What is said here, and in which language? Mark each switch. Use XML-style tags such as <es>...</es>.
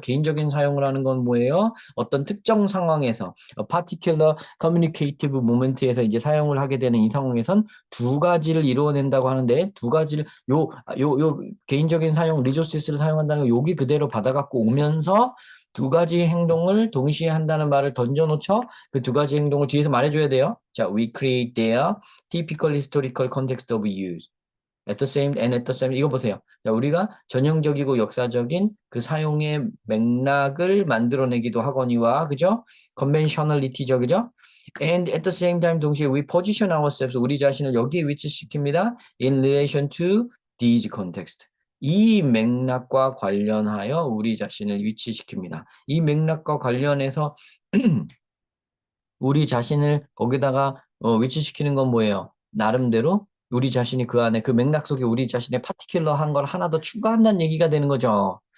<ko>개인적인 사용을 하는 건 뭐예요? 어떤 특정 상황에서</ko> <en>particular communicative moment</en> <ko>에서 이제 사용을 하게 되는 이 상황에선 두 가지를 이루어낸다고 하는데 두 가지를 요 개인적인 사용 리소스를 사용한다는 거 여기 그대로 받아갖고 오면서 두 가지 행동을 동시에 한다는 말을 던져놓죠. 그 두 가지 행동을 뒤에서 말해줘야 돼요.</ko> <en>자, we create their typical historical context of use. at the same and at the same</en> <ko>이거 보세요. 자, 우리가 전형적이고 역사적인 그 사용의 맥락을 만들어내기도 하거니와 그죠? conventionality죠, 그죠?</ko> <en>And at the same time</en> <ko>동시에</ko> <en>we position ourselves</en> <ko>우리 자신을 여기에 위치시킵니다.</ko> <en>in relation to these context.</en> <ko>이 맥락과 관련하여 우리 자신을 위치시킵니다. 이 맥락과 관련해서 우리 자신을 거기다가 위치시키는 건 뭐예요? 나름대로 우리 자신이 그 안에 그 맥락 속에 우리 자신의 파티큘러한 걸 하나 더 추가한다는 얘기가 되는 거죠.</ko>